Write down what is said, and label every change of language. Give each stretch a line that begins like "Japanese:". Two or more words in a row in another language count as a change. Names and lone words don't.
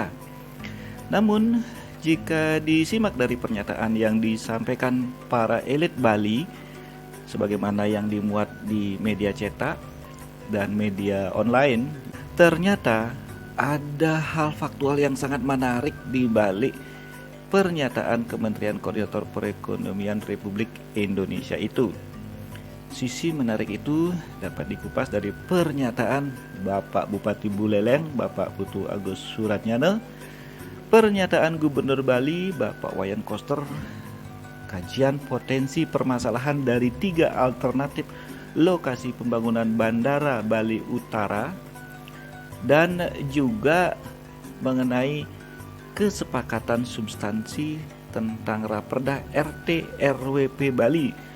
Indonesian: Namun, jika disimak dari pernyataan yang disampaikan para elit Bali, sebagaimana yang dimuat di media cetak dan media online, ternyata ada hal faktual yang sangat menarik di balik pernyataan Kementerian Koordinator Perekonomian Republik Indonesia itu. Sisi menarik itu dapat dikupas dari pernyataan Bapak Bupati Buleleng, Bapak Putu Agus Suratnyana, pernyataan Gubernur Bali, Bapak Wayan Koster, kajian potensi permasalahan dari 3 alternatif lokasi pembangunan Bandara Bali Utara, dan juga mengenai kesepakatan substansi tentang Raperda RT RWP Bali